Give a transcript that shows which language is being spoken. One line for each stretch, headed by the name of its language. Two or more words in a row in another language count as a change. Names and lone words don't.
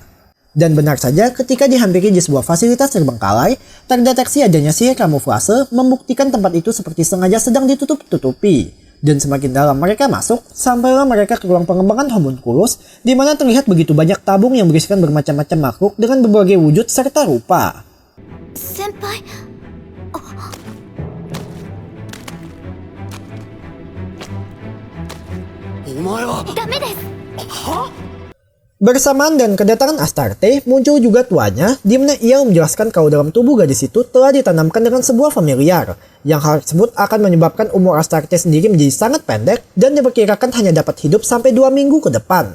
Indonesian: Dan benar saja, ketika dihampiri di sebuah fasilitas terbengkalai, terdeteksi adanya sihir kamuflase membuktikan tempat itu seperti sengaja sedang ditutup-tutupi. Dan semakin dalam mereka masuk, sampailah mereka ke ruang pengembangan homunculus, di mana terlihat begitu banyak tabung yang berisikan bermacam-macam makhluk dengan berbagai wujud serta rupa.
Japanese: 先輩？ダメです!
Indonesian: Bersamaan dan kedatangan Astarte, muncul juga tuanya, di mana ia menjelaskan kalau dalam tubuh gadis itu telah ditanamkan dengan sebuah familiar, yang hal tersebut akan menyebabkan umur Astarte sendiri menjadi sangat pendek dan diperkirakan hanya dapat hidup sampai 2 minggu ke depan.